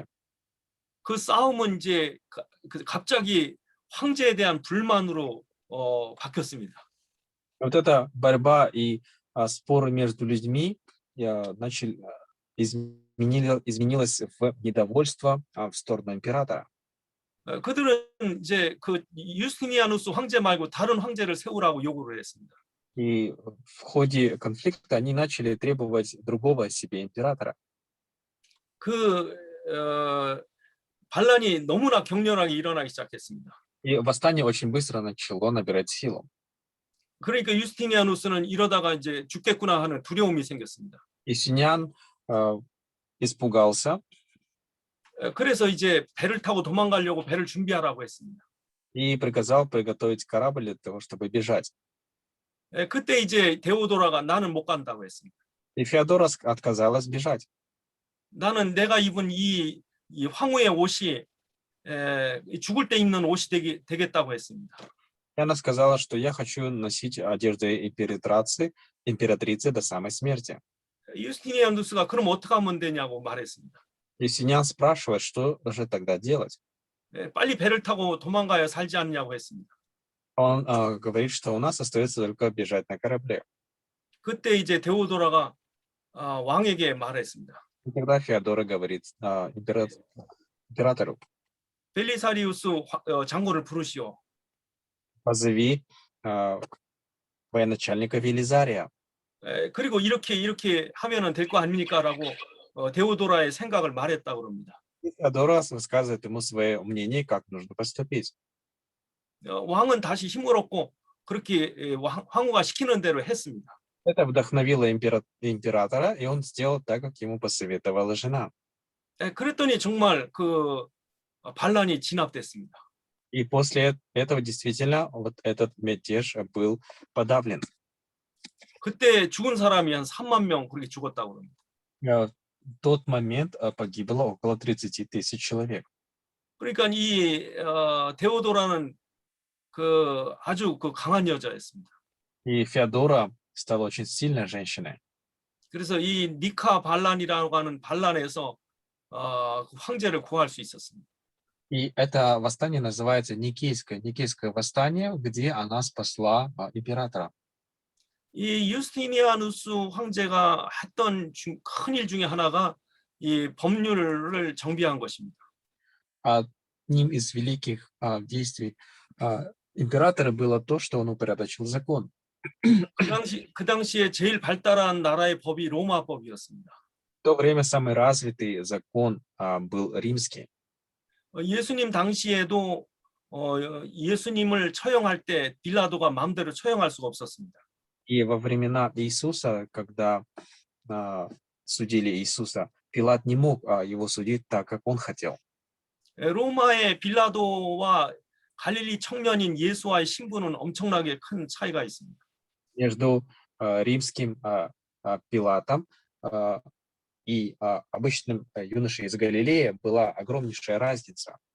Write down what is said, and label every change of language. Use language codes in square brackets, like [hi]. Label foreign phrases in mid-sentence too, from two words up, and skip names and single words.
[ko] 그 싸움은 이제 갑자기 황제에 대한 불만으로 바뀌었습니다. [ru] Вот эта борьба и споры между людьми изменилось в недовольство в сторону императора. [ko] 그들은 이제 그 유스티니아누스 황제 말고 다른 황제를 세우라고 요구를 했습니다. [ru] И в ходе конфликта они начали требовать другого себе императора. [ko] 그 반란이 너무나 격렬하게 일어나기 시작했습니다. [ru] И восстание очень быстро начало набирать силу. [ko] 그러니까 유스티니아누스는 이러다가 이제 죽겠구나 하는 두려움이 생겼습니다. [ru] Юстиниан испугался [ko] 그래서 이제 배를 타고 도망가려고 배를 준비하라고 했습니다. [ru] и приказал приготовить корабль для того, чтобы бежать. [ko] 그때 이제 데오도라가 나는 못 간다고 했습니다. [ru] И Феодора отказалась бежать. [ko] 나는 내가 입은 이 황후의 옷이 죽을 때 입는 옷이 되겠다고 했습니다. [ru] И она сказала, что я хочу носить одежду императрицы до самой смерти. [ko] 유스티니아누스가 그럼 어떻게 하면 되냐고 말했습니다. [ru] Юстиниан спрашивает, что же тогда делать. [ko] 빨리 배를 타고 도망가야 살지 않냐고 했습니다. [ru] Он говорит, что у нас остается только бежать на корабле. [ko] 그때 이제 데오도라가 왕에게 말했습니다. [ru] И тогда Феодора говорит императору: [ko] 벨리사리우스 장군을 부르시오. [ru] позови военачальника Велизария. [ko] 그리고 이렇게 하면은 될 거 아닙니까라고 데오도라의 생각을 말했다고 그럽니다. [ru] И Феодора высказывает ему свое мнение, как нужно поступить. [ko] 왕은 다시 힘을 얻고 그렇게 황후가 시키는 대로 했습니다. [ru] Это вдохновило императора, и он сделал так, как ему посоветовала жена. [ko] 그랬더니 정말 그 반란이 진압됐습니다. [ru] И после этого действительно вот этот мятеж был подавлен. [ko] 그때 죽은 사람이 한 3만 명 그렇게 죽었다고 그럽니다. [ru] В тот момент погибло около 30 000 человек. [ko] 그러니까 이 데오도라는 그 아주 그 강한 여자였습니다. [ru] И Феодора стала очень сильной женщиной. [ko] 그래서 이 니카 반란이라고 하는 반란에서 그 황제를 구할 수 있었습니다. [ru] И это восстание называется Никейское восстание, где она спасла императора. [ko] 이 유스티니아누스 황제가 했던 큰 일 중에 하나가 이 법률을 정비한 것입니다. [ru] Одним из великих действий императора было то, что он упорядочил закон. [ko] 그 당시에 제일 발달한 나라의 법이 로마법이었습니다. [ru] В то время самый развитый закон был римский. [ko] 예수님 당시에도 예수님을 처형할 때 빌라도가 마음대로 처형할 수가 없었습니다. [ru] И во времена Иисуса, когда судили Иисуса, Пилат не мог его судить так, как он хотел. [ko] 로마의 빌라도와 갈릴리 청년인 예수와의 신분은 엄청나게 큰 차이가 있습니다. [ru] Между римским Пилатом и обычным юношей из Галилеи была огромнейшая разница.